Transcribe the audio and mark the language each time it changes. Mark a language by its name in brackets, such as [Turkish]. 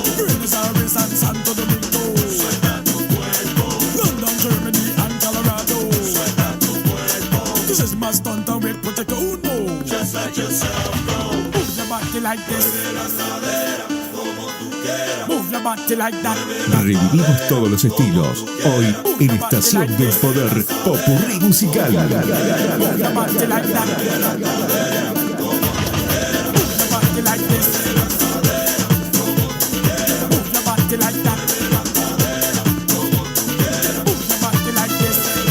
[English] Buenos Aires and Santo Domingo. [Spanish] Suelta tu cuerpo. [English] London, Germany and Colorado. [Spanish] Suelta tu cuerpo. [English] This is my stunt and with Protector Uno. Just let yourself go. Move your body like this. [Spanish] Como tú quieras. [English] Move your body like that. [Spanish] Revivimos todos los estilos. Hoy en Estación del Poder, Popurrí Musical. [English] Move your body like that. Move your body like this. Move your body like that. Move your body like this.